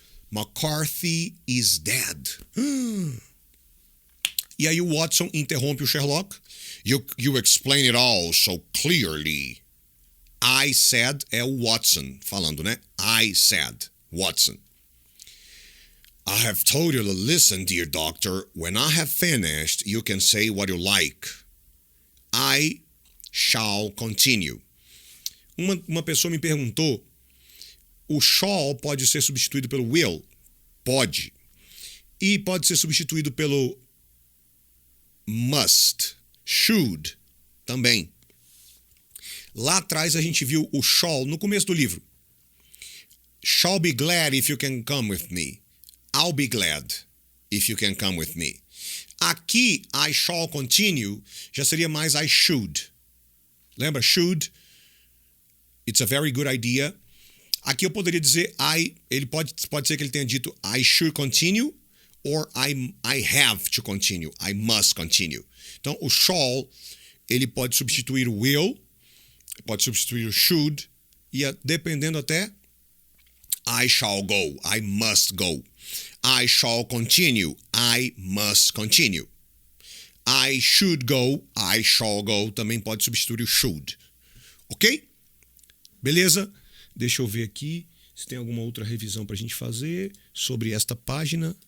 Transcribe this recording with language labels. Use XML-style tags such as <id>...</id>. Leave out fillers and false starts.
<en>McCarthy is dead.</en> <pt>E aí o Watson interrompe o Sherlock.</pt> <en>You explain it all so clearly. I said,</en> <pt>é o Watson falando, né?</pt> <en>I said, Watson. I have told you to listen, dear doctor. When I have finished, you can say what you like. I shall continue.</en> <pt>Uma pessoa me perguntou, o shall pode ser substituído pelo will? Pode. E pode ser substituído pelo must, should, também. Lá atrás a gente viu o shall no começo do livro.</pt> <en>Shall be glad if you can come with me. I'll be glad if you can come with me.</en> <pt>Aqui,</pt> <en>I shall continue,</en> <pt>já seria mais</pt> <en>I should.</en> <pt>Lembra? Should.</pt> <en>It's a very good idea.</en> <pt>Aqui eu poderia dizer ele pode ser que ele tenha dito</pt> <en>I should continue or I have to continue. I must continue.</en> <pt>Então, o shall, ele pode substituir o will, pode substituir o should, e dependendo até</pt> <en>I shall go, I must go. I shall continue, I must continue. I should go, I shall go,</en> <pt>também pode substituir o should.</pt> <en>Ok?</en> <pt>Beleza? Deixa eu ver aqui se tem alguma outra revisão para a gente fazer sobre esta página.</pt>